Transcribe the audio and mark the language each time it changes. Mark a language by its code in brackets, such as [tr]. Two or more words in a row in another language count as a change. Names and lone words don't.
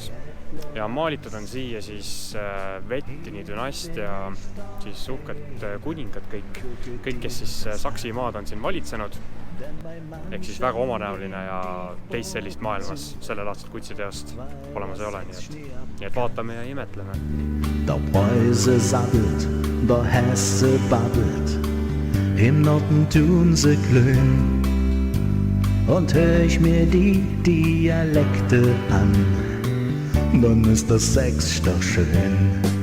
[et] Ja maalitud on siia siis Wettini dünastia, siis uhked kuningad kõik, kes siis Saksimaad on siin valitsenud. Ehk siis väga omanäoline ja teist sellist maailmas sellelaadset kunstiteost olemas ei ole, nii et vaatame ja imetleme. [de] Da Preuße sabbelt, da Hesse babbelt, im Norden tun sie glühen. Und hör ich mir die Dialekte an, dann ist das Sex doch schön.